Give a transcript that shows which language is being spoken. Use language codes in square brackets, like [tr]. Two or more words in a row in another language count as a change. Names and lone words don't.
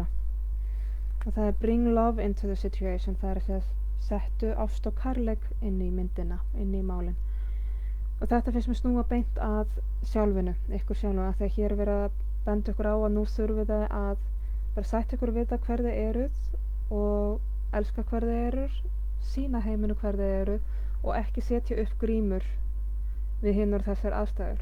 [is] og það er [en] Bring love into the situation, [is] það er að segja settu ást og kærleik inn í myndina, inn í málin. Og þetta finnst mér snúa beint að sjálfinu, ykkur sjálfu, að þegar hér er verið að benda ykkur á að nú þurfið þið að bara sætta ykkur vita hver þið eruð og elska hver þið eruð, sýna heiminu hver þið eruð og ekki setja upp grímur við hinar þessar aðstæður.